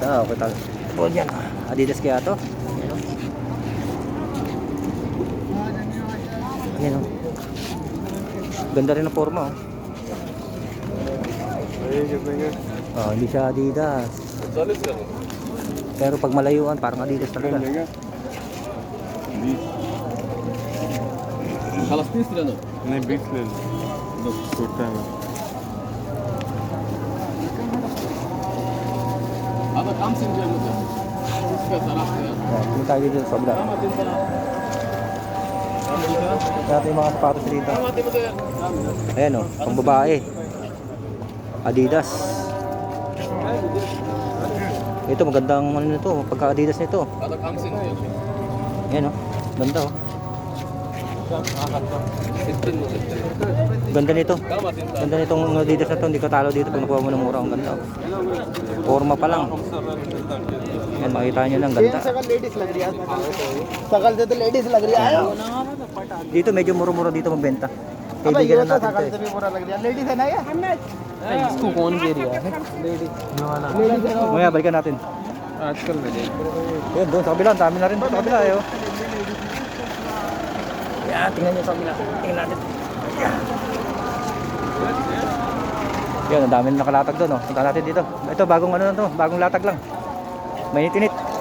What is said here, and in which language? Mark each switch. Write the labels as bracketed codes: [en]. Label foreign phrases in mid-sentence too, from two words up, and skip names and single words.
[tl] Ah, okay tal. Oh, yan. Adidas kaya to? Ayan, oh. Ganda rin ang forma, oh. Oh, hindi siya Adidas. Pero pag malayuan, parang Adidas talaga. [ar] خلاص 20 lira. [hi] नहीं 20 ले लो दो छोटा है [ar] هذا 50 ريال مثلا. [hi] इसका तरफ है. [tl] Tingnan tayo dito sa kabila. Tingnan yung mga sapatos dito. Ayan o, pang babae. Adidas. Ito magandang ano nito, pagka Adidas nito. [ar] هذا 50 ريال. [tl] Ayan o, ganda o. Ganda nito. Ganda nitong Adidas na to, hindi ka talo dito pag nakuha mo ng mura. Ang ganda o. Forma pa lang. Yan, makita nyo lang, ganda. [hi] सकल से तो लेडीज लग रही है [tl] Dito medyo mura-mura dito magbenta. Kaibigan na natin to eh. [hi] से भी बुरा लग रहा है लेडीज है ना ये इसको कौन दे रहा है [tl] Mamaya balikan natin. [hi] आजकल में देख [tl] Yun, doon sa kabila, ang dami na rin doon sa kabila eh. Oh. Yan, tingnan nyo sa kabila. Tingnan natin. Yan, ang dami na nakalatag doon. Oh. Punta natin dito. Ito, bagong ano na to, bagong latag lang. Mainit-init.